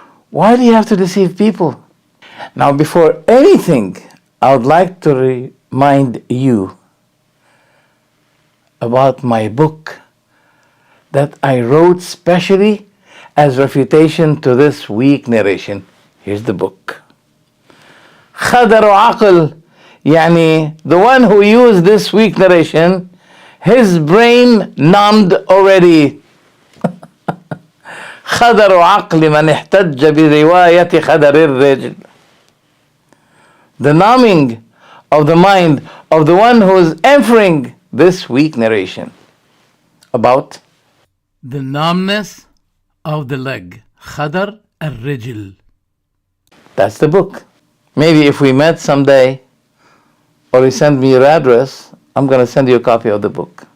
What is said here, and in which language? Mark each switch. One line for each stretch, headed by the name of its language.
English: Why do you have to deceive people? Now, before anything, I would like to remind you about my book that I wrote specially as refutation to this weak narration. Here's the book.
Arabic: خدر عقل, يعني
English: the one who used this weak narration, his brain numbed already.
Arabic: خدر عقل من احتج برواية خدر الرجل.
English: The numbing of the mind of the one who is entering this weak narration about the numbness of the leg.
Arabic: خدر الرجل.
English: That's the book. Maybe if we met someday, or you send me your address, I'm going to send you a copy of the book.